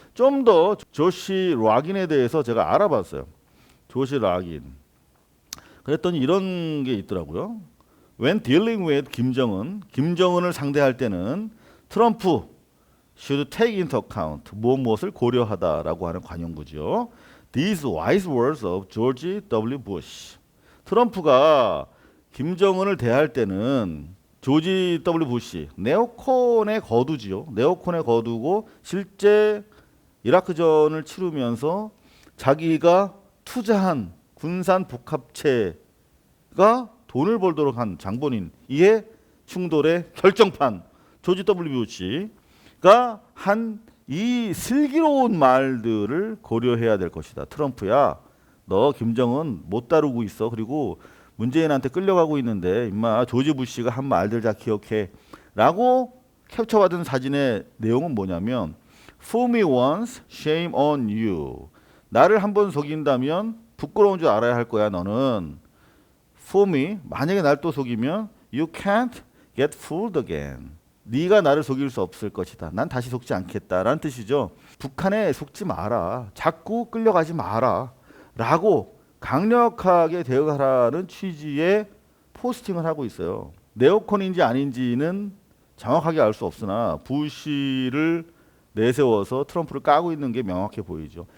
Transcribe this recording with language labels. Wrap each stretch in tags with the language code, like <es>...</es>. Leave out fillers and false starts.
<ko>좀 더 조시 락인에 대해서 제가 알아봤어요. 조시 락인. 그랬더니 이런 게 있더라고요.</ko> <en>When dealing with</en> <ko>김정은을 상대할 때는 트럼프</ko> <en>should take into account</en> <ko>무엇을 고려하다라고 하는 관용구죠.</ko> <en>These wise words of George W. Bush.</en> <ko>트럼프가 김정은을 대할 때는 조지 W. 부시 네오콘의 거두지요. 네오콘의 거두고 실제 이라크전을 치르면서 자기가 투자한 군산 복합체가 돈을 벌도록 한 장본인 이에 충돌의 결정판 조지 W. 부시가 한 이 슬기로운 말들을 고려해야 될 것이다. 트럼프야, 너 김정은 못 다루고 있어. 그리고 문재인한테 끌려가고 있는데 임마 조지 부시가 한 말들 다 기억해 라고 캡처받은 사진의 내용은 뭐냐면</ko> <en>Fool me once, shame on you.</en> <ko>나를 한번 속인다면 부끄러운 줄 알아야 할 거야 너는.</ko> <en>Fool me,</en> <ko>만약에 날 또 속이면</ko> <en>You can't get fooled again.</en> <ko>네가 나를 속일 수 없을 것이다. 난 다시 속지 않겠다라는 뜻이죠. 북한에 속지 마라. 자꾸 끌려가지 마라. 라고 강력하게 대응하라는 취지의 포스팅을 하고 있어요. 네오콘인지 아닌지는 정확하게 알 수 없으나 부시를 내세워서 트럼프를 까고 있는 게 명확해 보이죠.</ko>